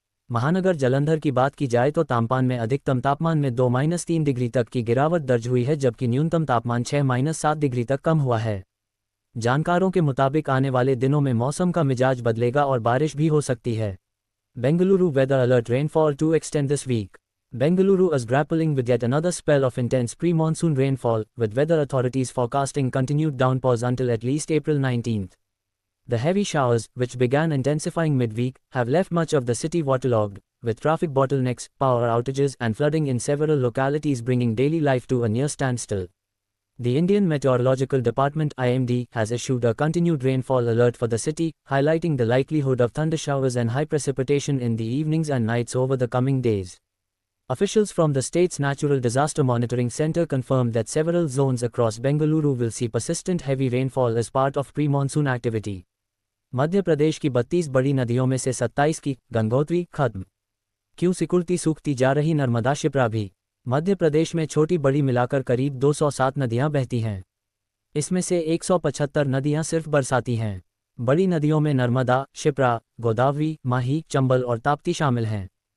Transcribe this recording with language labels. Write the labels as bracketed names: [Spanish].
[Hindi] महानगर जलंधर की बात की जाए तो तापमान में अधिकतम तापमान में 2-3 डिग्री तक की गिरावट दर्ज हुई है, जबकि न्यूनतम तापमान 6-7 डिग्री तक कम हुआ है। जानकारों के मुताबिक आने वाले दिनों में मौसम का मिजाज बदलेगा और बारिश भी हो सकती है। [English] Bengaluru weather alert, rainfall to extend this week. Bengaluru is grappling with yet another spell of intense pre-monsoon rainfall, with weather authorities forecasting continued downpours until at least April 19th. The heavy showers, which began intensifying midweek, have left much of the city waterlogged, with traffic bottlenecks, power outages and flooding in several localities bringing daily life to a near standstill. The Indian Meteorological Department (IMD) has issued a continued rainfall alert for the city, highlighting the likelihood of thundershowers and high precipitation in the evenings and nights over the coming days. Officials from the state's Natural Disaster Monitoring Center confirmed that several zones across Bengaluru will see persistent heavy rainfall as part of pre-monsoon activity. [Hindi] Madhya Pradesh की 32 बड़ी नदियों में से 27 की गंगोत्री खत्म। क्यों सिकुड़ती सूखती जा रही नर्मदा शिप्रा भी। मध्य प्रदेश में छोटी बड़ी मिलाकर करीब 207 नदियां बहती हैं। इसमें से 175 नदियां सिर्फ बरसाती हैं। बड़ी नदियों में नर्मदा, शिप्रा, गोदावरी, माही, चंबल और ताप्ती शामिल हैं।